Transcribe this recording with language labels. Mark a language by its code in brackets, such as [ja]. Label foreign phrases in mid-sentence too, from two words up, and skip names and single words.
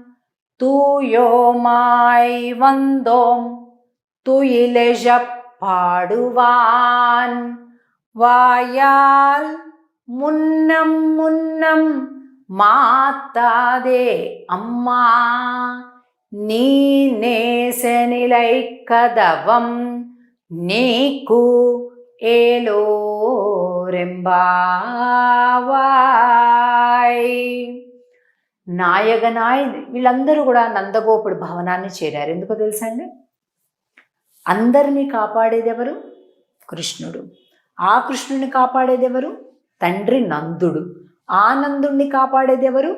[ta] தூயோமாய் வந்தோம் துயிலெழப் பாடுவான் வாயால் முன்னம் முன்னம் மாத்தாதே அம்மா நீ நேசநிலை கதவம் நீக்கு ఏలోరెంబావాయ్. [te] నాయగనాయ్ వీళ్ళందరూ కూడా నందగోపుడు భవనాన్ని చేరారు. ఎందుకో తెలుసా అండి? అందరినీ కాపాడేది ఎవరు? కృష్ణుడు. ఆ కృష్ణుడిని కాపాడేది ఎవరు? తండ్రి నందుడు. ఆ నందుడిని కాపాడేది ఎవరు?